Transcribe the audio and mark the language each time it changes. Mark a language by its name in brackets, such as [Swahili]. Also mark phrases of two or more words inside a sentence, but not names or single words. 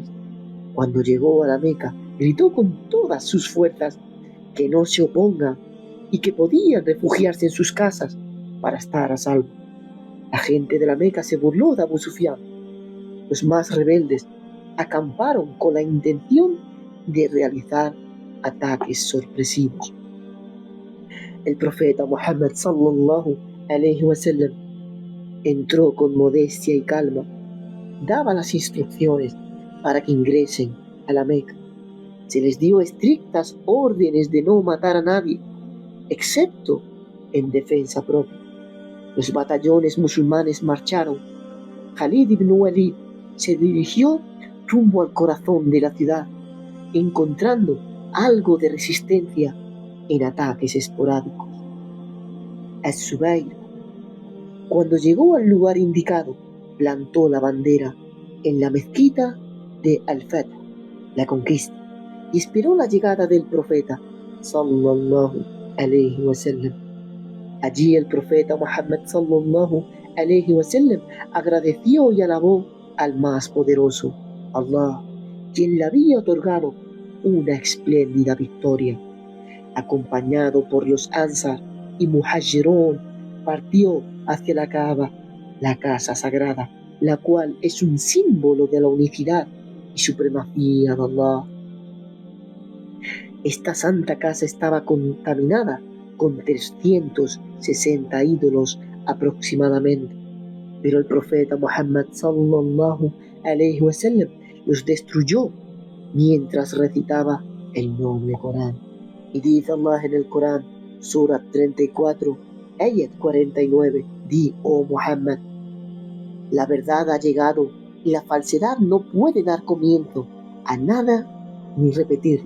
[Spanish] Cuando llegó a la Meca, gritó con todas sus fuerzas que no se opongan y que podían refugiarse en sus casas para estar a salvo. La gente de la Meca se burló de Abu Sufyan. Los más rebeldes acamparon con la intención de realizar ataques sorpresivos. El profeta Muhammad [Arabic] صلى الله عليه وسلم [Spanish] entró con modestia y calma, daba las instrucciones para que ingresen a la Meca. Se les dio estrictas órdenes de no matar a nadie, excepto en defensa propia. Los batallones musulmanes marcharon. Khalid ibn Walid se dirigió rumbo al corazón de la ciudad, encontrando algo de resistencia en ataques esporádicos. Az-Zubayr, cuando llegó al lugar indicado, plantó la bandera en la mezquita de Al-Fath, la conquista, y esperó la llegada del profeta [Arabic] صلى الله عليه وسلم. [Spanish] Allí el profeta Muhammad [Arabic] صلى الله عليه وسلم [Spanish] agradeció y alabó al más poderoso, Allah, quien le había otorgado una espléndida victoria. Acompañado por los Ansar y Muhajirun, partió hacia la Kaaba, la casa sagrada, la cual es un símbolo de la unicidad y supremacía de Allah. Esta santa casa estaba contaminada con 360 ídolos aproximadamente, pero el profeta Muhammad [Arabic] صلى الله عليه وسلم [Spanish] los destruyó mientras recitaba el noble Corán. Y dice Allah en el Corán, Sura 34, ayat 49, di, oh Muhammad, la verdad ha llegado y la falsedad no puede dar comienzo a nada ni repetirlo.